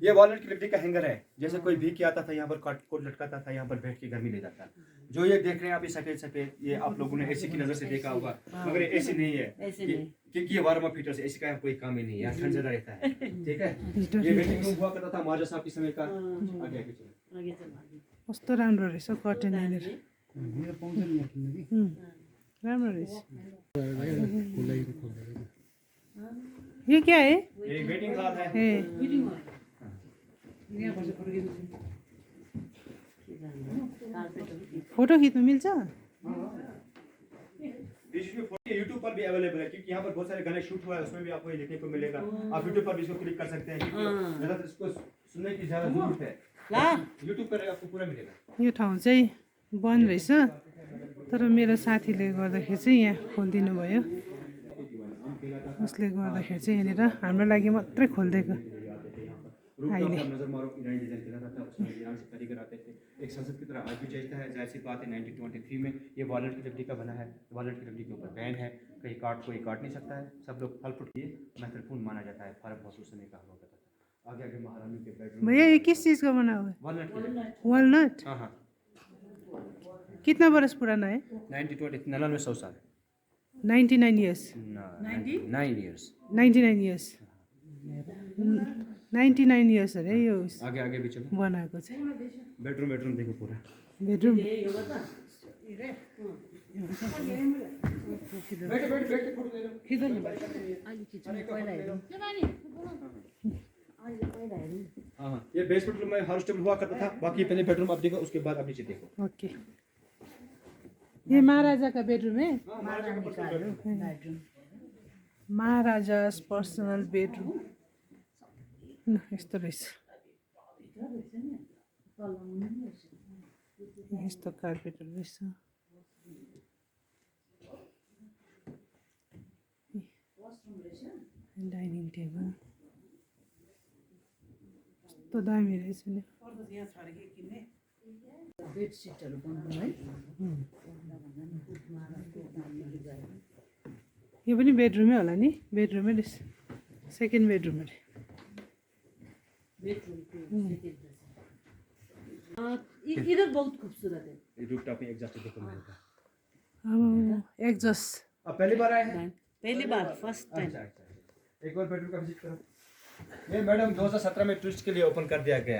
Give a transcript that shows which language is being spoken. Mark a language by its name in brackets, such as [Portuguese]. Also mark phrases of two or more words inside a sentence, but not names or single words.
[Hindi] ये वॉलनट की लकड़ी का हैंगर है, जैसे कोई भीख के आता था यहाँ पर कोट लटकाता था, यहाँ पर बैठ के गर्मी ले जाता। जो ये देख रहे हैं आप, ये सफेद सफेद, ये आप लोगों ने एसी की नजर से देखा होगा, मगर ये एसी नहीं है, क्योंकि ये [English] warm up heater [Hindi] से एसी का कोई काम ही नहीं है, यहाँ ठंड ज्यादा रहता है। ठीक है, ये [English] waiting room [Hindi] हुआ करता था महाराजा साहब के समय का। आगे आगे चलो। [Nepali] कस्तो राम्रो रहेछ कर्टेन यहाँनिर। मेरो पाउँछ नि किन्न कि राम्रो रहेछ। [Hindi] ये क्या है? ये [English] waiting hall [Hindi] है। फोटो खींचना मिल्छ? यूट्यूब पर भी अवेलेबल है, क्योंकि यहाँ पर बहुत सारे गाने शूट हुआ है, उसमें भी आपको ये देखने को मिलेगा। आप यूट्यूब पर भी इसको क्लिक कर सकते हैं, क्योंकि इसको सुनने की ज्यादा जरूरत है। यूट्यूब पर आपको पूरा मिलेगा। [Nepali] यो ठाउँ चाहिँ बन्द रहेछ, तर मेरो साथीले गर्दाखेरि चाहिँ यहाँ खोलिदिनु भयो। उसले गर्दाखेरि चाहिँ यहाँनिर हाम्रो लागि मात्रै खोलिदिएको अहिले। [Hindi] नजर मारो, ईरानी डिजाइन चला था, उसमें ईरान से कारीगर आते थे। एक संसद की तरह आज भी चलता है। जाहिर सी बात है 1923 में ये वॉलनट की लकड़ी का बना है। वॉलनट की लकड़ी के ऊपर बैन है, कोई काट नहीं सकता है। सब लोग फल फ्रूट किए महत्वपूर्ण माना जाता है। [English] farm house [Hindi] उस समय का हुआ करता था। आगे आगे महारानी के बेडरूम। भैया ये किस चीज़ का बना हुआ है? वॉलनट। वॉलनट? हाँ हाँ। कितना बरस पुराना है? 99 100 साल। [English] 99 years. 9 years। 99 years. 99 years अरे यो [Hindi] आगे आगे भी चलो। [Nepali] बनाएको चाहिँ। [Hindi] बेडरूम देखो पूरा। बेडरूम। हाँ, ये बेस बेडरूम में हर स्टेबल हुआ करता था। बाकी पहले बेडरूम आप देखो, उसके बाद आप नीचे देखो। ओके, ये महाराजा का बेडरूम है। महाराजा's [English] personal bedroom. [Nepali] यस्तो रहेछ, यस्तो कार्पेटहरू रहेछ। [English] dining table [Nepali] कस्तो दामी रहेछ नि। बेडसिटहरू बनाउनु है। यो पनि बेडरुमै होला नि? बेडरुमै रहेछ, [English] second bedroom [Nepali] अरे। [Hindi] इधर बहुत खूबसूरत है। ये रूफटॉप में एग्जॉस्ट देखो मिलेगा। अब एग्जस्ट अब पहली बार आए हैं? पहली बार, [English] first time. [Hindi] अच्छा। एक और बेडरूम का विजिट करो। ये मैडम 2017 में टूरिस्ट के लिए ओपन कर दिया गया।